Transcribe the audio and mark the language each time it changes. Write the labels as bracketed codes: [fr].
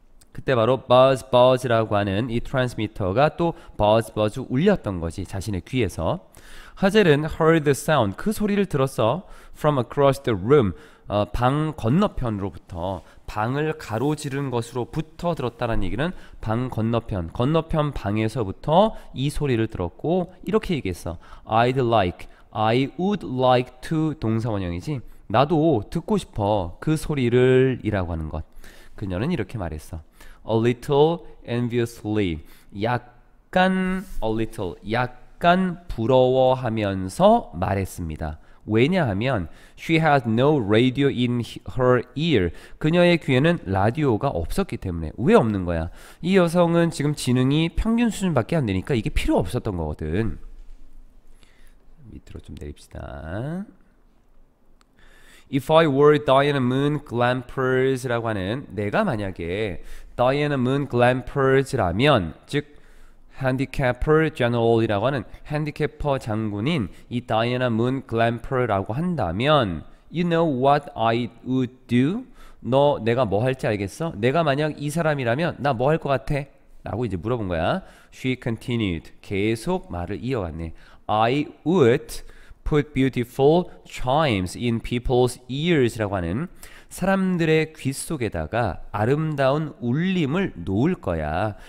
[ko] 그때 바로 buzz라고 하는 이 트랜스미터가 또 buzz 울렸던 것이 자신의 귀에서. 하젤은 [en] heard the sound, [ko] 그 소리를 들었어. [en] from across the room, [ko] 방 건너편으로부터, 방을 가로지른 것으로부터 들었다는 얘기는 방 건너편, 건너편 방에서부터 이 소리를 들었고, 이렇게 얘기했어. [en] I would like to, [ko] 동사 원형이지. 나도 듣고 싶어 그 소리를 이라고 하는 것. 그녀는 이렇게 말했어. [en] A little enviously, [ko] 약간 [en] a little, [ko] 약간 부러워하면서 말했습니다. [en] 왜냐하면 she had no radio in her ear, [ko] 그녀의 귀에는 라디오가 없었기 때문에. 왜 없는 거야? 이 여성은 지금 지능이 평균 수준밖에 안 되니까 이게 필요 없었던 거거든. 밑으로 좀 내립시다. [en] If I were Diana Moon Glampers [ko] 라고 하는, 내가 만약에 [en] Diana Moon Glampers [ko] 라면, 즉 [en] Handicapper General [ko] 이라고 하는 핸디캐퍼 장군인 이 [en] Diana Moon Glamper [ko] 라고 한다면, [en] You know what I would do? [ko] 너 내가 뭐 할지 알겠어? 내가 만약 이 사람이라면 나 뭐 할 것 같아? 라고 이제 물어본 거야. [en] She continued, [ko] 계속 말을 이어갔네. [en] I would put beautiful chimes in people's ears [ko] 라고 하는, 사람들의 귀 속에다가 아름다운 울림을 놓을 거야.